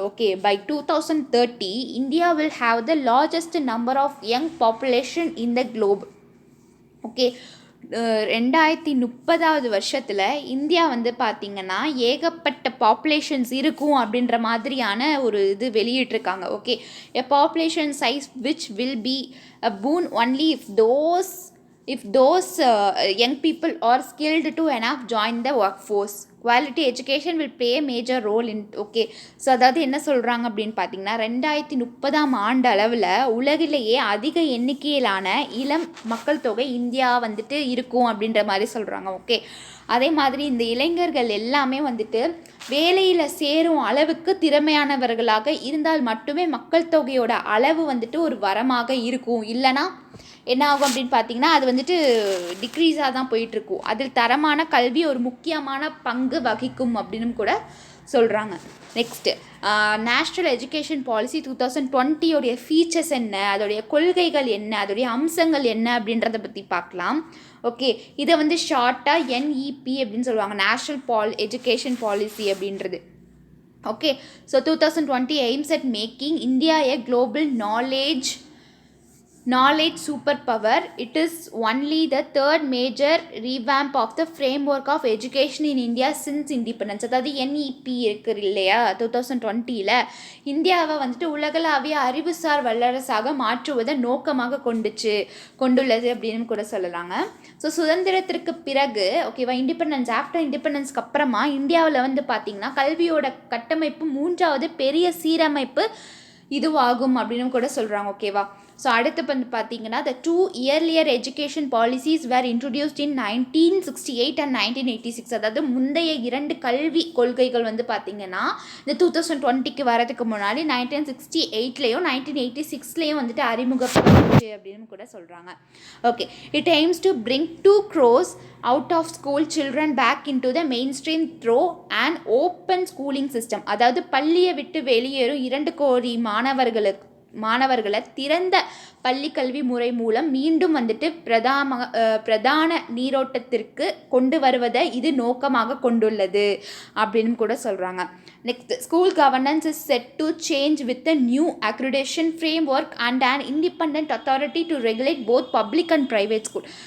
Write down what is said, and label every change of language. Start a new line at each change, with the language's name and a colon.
English: Okay, by 2030 India will have the largest number of young population in the globe.
Tamil: Okay, 2030 வருஷத்தில் India வந்து பார்த்திங்கன்னா ஏகப்பட்ட populations இருக்கும் அப்படின்ற மாதிரியான ஒரு இது வெளியிட்டிருக்காங்க.
English: Okay, a population size which will be a boon only if those young people are skilled to enough join the workforce. Quality education will play a major role in.
Tamil: Okay, so அதாவது என்ன சொல்கிறாங்க அப்படின்னு பார்த்தீங்கன்னா 2030 அளவில் உலகிலேயே அதிக எண்ணிக்கையிலான இளம் மக்கள் தொகை இந்தியா வந்துட்டு இருக்கும் அப்படின்ற மாதிரி சொல்கிறாங்க. ஓகே, அதே மாதிரி இந்த இளைஞர்கள் எல்லாமே வந்துட்டு வேலையில் சேரும் அளவுக்கு திறமையானவர்களாக இருந்தால் மட்டுமே மக்கள் தொகையோட அளவு வந்துட்டு ஒரு வரமாக இருக்கும். இல்லைனா என்ன ஆகும் அப்படின்னு பார்த்தீங்கன்னா அது வந்துட்டு டிக்ரீஸாக தான் போயிட்டுருக்கும். அதில் தரமான கல்வி ஒரு முக்கியமான பங்கு வகிக்கும் அப்படின்னு கூட சொல்கிறாங்க. நெக்ஸ்ட்டு நேஷ்னல் எஜுகேஷன் பாலிசி 2020 உடைய ஃபீச்சர்ஸ் என்ன, அதோடைய கொள்கைகள் என்ன, அதோடைய அம்சங்கள் என்ன அப்படின்றத பற்றி பார்க்கலாம். ஓகே, இதை வந்து ஷார்ட்டாக NEP அப்படின்னு சொல்லுவாங்க, நேஷ்னல் எஜுகேஷன் பாலிசி அப்படின்றது.
English: Okay, so 2020 aims at making India a global knowledge superpower. It is only the third major revamp of the framework of education in India since independence.
Tamil: அதாவது NEP இருக்குது இல்லையா, 2020 இந்தியாவை வந்துட்டு உலகளாவிய அறிவுசார் வல்லரசாக மாற்றுவதை நோக்கமாக கொண்டுள்ளது அப்படின்னு கூட சொல்லலாங்க. ஸோ சுதந்திரத்திற்கு பிறகு ஓகேவா, ஆஃப்டர் இண்டிபெண்டன்ஸ்க்கு அப்புறமா இந்தியாவில் வந்து பார்த்திங்கன்னா கல்வியோட கட்டமைப்பு 3வது பெரிய சீரமைப்பு இதுவாகும் அப்படின்னு கூட சொல்கிறாங்க.
English: ஓகேவா, ஸோ
Tamil: அடுத்து வந்து பார்த்தீங்கன்னா
English: the 2 earlier education policies were introduced in 1968 and 1986.
Tamil: அதாவது முந்தைய 2 கல்வி கொள்கைகள் வந்து பார்த்தீங்கன்னா இந்த 2020க்கு வரதுக்கு முன்னாடி 1968லேயும் 1986லேயும் வந்துட்டு அறிமுகப்படுத்துச்சு அப்படின்னு கூட சொல்கிறாங்க.
English: Okay, it aims to bring 2 crores out of school children back into the mainstream through an open schooling system.
Tamil: அதாவது பள்ளியை விட்டு வெளியேறும் 2 கோடி மாணவர்களை திறந்த பள்ளி கல்வி முறை மூலம் மீண்டும் வந்துட்டு பிரதான நீரோட்டத்திற்கு கொண்டு வருவதை இது நோக்கமாக கொண்டுள்ளது அப்படின்னு கூட சொல்கிறாங்க.
English: Next, school governance is set to change with a new accreditation framework and and independent authority to regulate both public and private school.